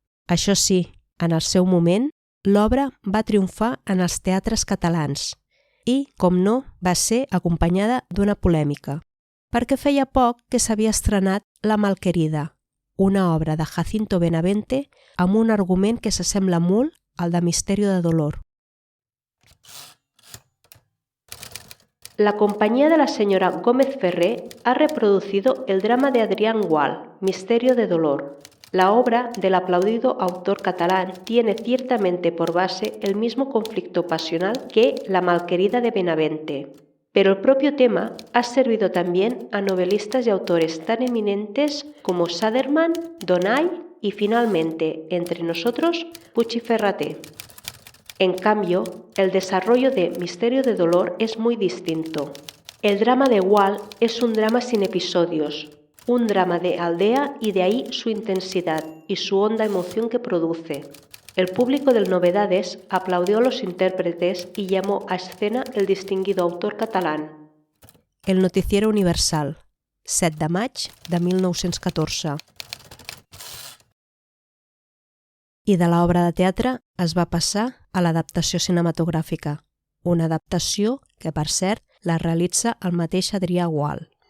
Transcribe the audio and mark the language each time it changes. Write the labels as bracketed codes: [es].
[ca] Això sí, en el seu moment, l'obra va triomfar en els teatres catalans i, com no, va ser acompanyada d'una polèmica, perquè feia poc que s'havia estrenat La Malquerida, una obra de Jacinto Benavente amb un argument que s'assembla molt al de Misterio de dolor. [es] La compañía de la señora Gómez Ferré ha reproducido el drama de Adrián Gual, Misterio de dolor. La obra del aplaudido autor catalán tiene ciertamente por base el mismo conflicto pasional que La Malquerida de Benavente, pero el propio tema ha servido también a novelistas y autores tan eminentes como Saderman, Donay y finalmente, entre nosotros, Puig y Ferrater. En cambio, el desarrollo de Misterio de Dolor es muy distinto. El drama de Wall es un drama sin episodios, un drama de aldea y de ahí su intensidad y su honda emoción que produce. El público del Novedades aplaudió a los intérpretes y llamó a escena el distinguido autor catalán. [ca] El Noticiero Universal, 7 de maig de 1914. I de l'obra de teatre es va passar a l'adaptació cinematogràfica, una adaptació que, per cert, la realitza el mateix Adrià Gual.